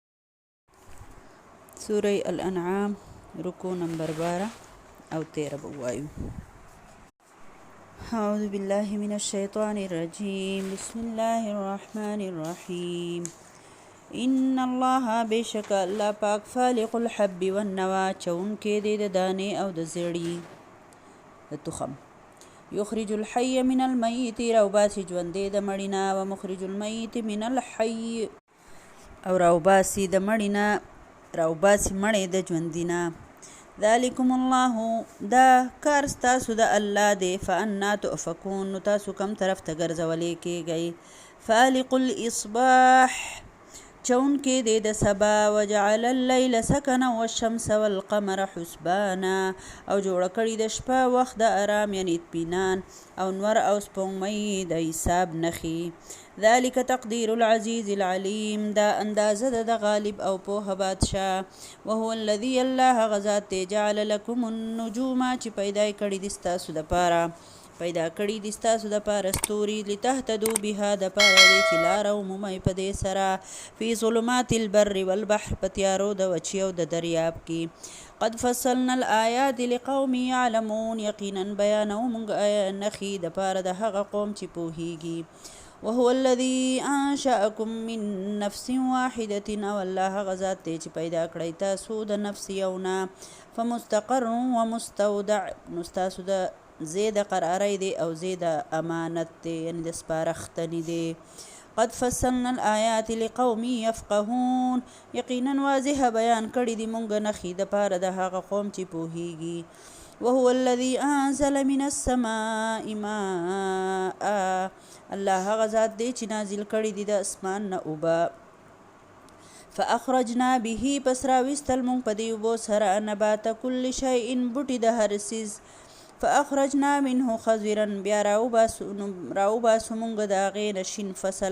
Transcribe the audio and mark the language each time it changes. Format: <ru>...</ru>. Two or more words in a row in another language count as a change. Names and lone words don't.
<ps>سورة الانعام رکو نمبر 12 او 13 بوایو.</ps> <ar>اعوذ بالله من الشیطان الرجیم. بسم الله الرحمن الرحیم. ان الله</ar> <ps>بشک الله پاک</ps> <ar>فالق الحب والنوى</ar> <ps>چون کې د دانې او د زړی د تخم.</ps> <ar>یخرج الحي من الميت</ar> <ps>راوباسي ژوندې د مړینا</ps> <ar>و مخرج الميت من الحي</ar> <ps>او راوباسي د مړینا راوباسي مړې د ژوندینا.</ps> <ar>ذالکم الله</ar> <ps>دا کار ستاسو د الله دی.</ps> <ar>فانا تؤفکون</ar> <ps>نو تاسو کم طرف ته ګرځولې کېږئ.</ps> <ar>فالق الاصباح</ar> <ps>چون کې دی د سبا.</ps> <ar>وجعل اللیل سکنا والشمس والقمر حسبانا</ar> <ps>او جوړه کړي د شپه وخت د آرام یعنی اطمینان او نور او سپوږمۍ د حساب نښي.</ps> <ar>ذلك تقدیر العزیز العلیم</ar> <ps>دا اندازه د غالب او پوه بادشاه.</ps> <ar>وهو الذي</ar> <ps>الله غزات</ps> <ar>جعل لكم النجوم</ar> <ps>چې پیدا کړي د ستاسو د پاره ستوري</ps> <ar>لتهتدوا بها</ar> <ps>د پاره دې چې لار عمومي په دې سره</ps> <ar>فی ظلمات البر والبحر</ar> <ps>په تیارو د وچي او د دریاب کې.</ps> <ar>قد فصلنا الآیات لقوم یعلمون</ar> <ps>یقینا بیانو موږ نښې د پاره د هغه قوم چې پوهیږي.</ps> <ar>وهو الذي انشأكم من نفس واحدة</ar> <ps>او الله غزات دی چې پیدا کړی تاسو د نفس یونا.</ps> <ar>فمستقر ومستودع</ar> <ps>نو تاسو د زید قراری دی او زید امانت دی یعنی د سپارښتنې دی.</ps> <ar>قد فصلنا الآیات لقوم یفقهون</ar> <ps>یقینا واضح بیان کړی دی مونږ نښې د پاره د هغه قوم چې پوهیږي.</ps> <ar>وهو الذي انزل من السماء ماء</ar> <ps>الله هغه ذات دی چې نازل کړی دی د اسمان نه اوبه.</ps> <ar>فاخرجنا به</ar> <ps>پس راویستل مونږ په دې اوبو سره</ps> <ar>نبات کل شیء</ar> <ps>بوټي د هر څیز.</ps> <ar>فاخرجنا منه خضرا</ar> <ps>بیا راوباسو مونږ د هغې نه شین فصل.</ps>